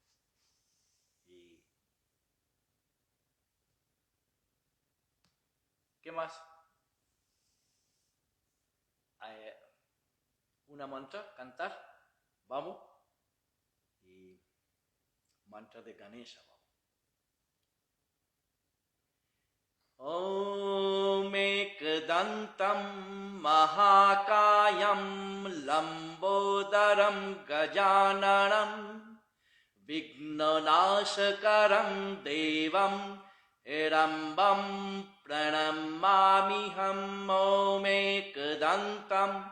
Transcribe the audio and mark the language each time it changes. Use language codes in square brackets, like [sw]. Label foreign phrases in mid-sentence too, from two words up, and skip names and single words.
[es] Y ¿qué más? Una mantra, cantar, vamos. Y mantra de Ganesha, vamos. [sa] Om Ekdantam Mahakayam Lambodaram Gajananam Vignanashakaram Devam Erambam Pranamamiham Om Ekdantam